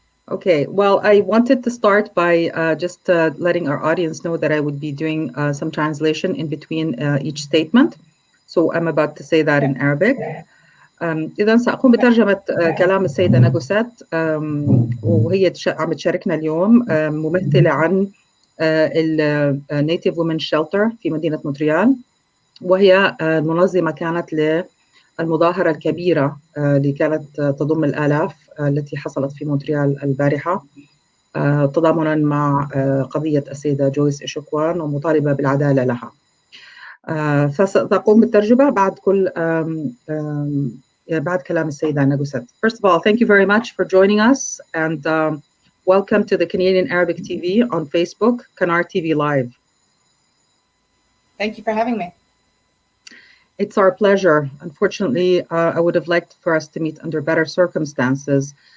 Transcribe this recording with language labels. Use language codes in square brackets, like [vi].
[en] Okay, well, I wanted to start by just letting our audience know that I would be doing some translation in between each statement. So I'm about to say that in Arabic. [ar] إذا سأقوم بترجمة كلام السيدة ناغوست، وهي عم تشاركنا اليوم ممثلة عن النيتيف وومن شيلتر في مدينة مونتريال، وهي المنظمة كانت للمظاهرة الكبيرة اللي كانت تضم الآلاف التي حصلت في مونتريال البارحة تضامنا مع قضية السيدة جويس ايشكوان ومطالبة بالعدالة لها. فسأقوم بالترجمة بعد كلام السيدة ناغوست. [en] First of all, thank you very much for joining us and welcome to the Canadian Arabic TV on Facebook, CanArTVLive. Thank you for having me. It's our pleasure. Unfortunately, I would have liked for us to meet under better circumstances.